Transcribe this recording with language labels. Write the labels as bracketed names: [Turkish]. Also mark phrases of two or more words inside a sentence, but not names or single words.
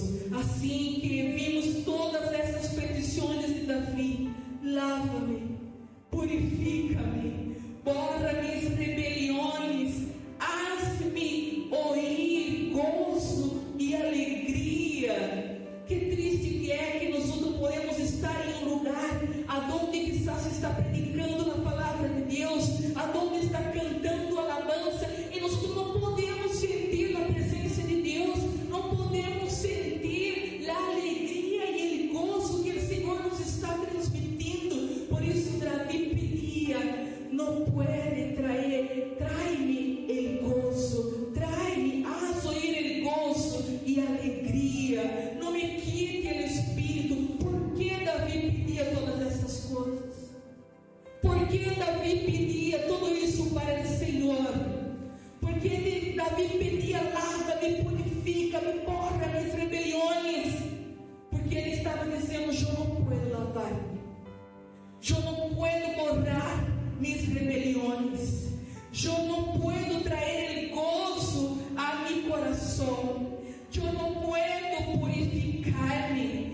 [Portuguese] Assim que vimos todas essas petições de Davi: lava-me, purifica-me, borra minhas rebeliões, haz-me ouvir gozo e alegria. Que triste que é que nós não podemos estar em um lugar aonde quizás se está predicando a palavra de Deus, aonde está cantando alabança, e nós não podemos sentir a presença de Deus, não podemos sentir a alegria e o gozo que o Senhor nos está transmitindo. Por isso Davi pedia: não pode trai-me el gozo, trai-me, [Spanish] haz oír el gozo [Portuguese] e alegria, não me quite el espírito. Por que Davi pedia todas essas coisas? Por que Davi pedia tudo isso para o Senhor? Porque Davi pedia: lava-me, purifica-me, borra minhas rebeliões. Porque ele estava dizendo: eu não posso lavar-me, eu não posso borrar minhas rebeliões, eu não posso trazer gozo a meu coração, eu não posso purificar-me.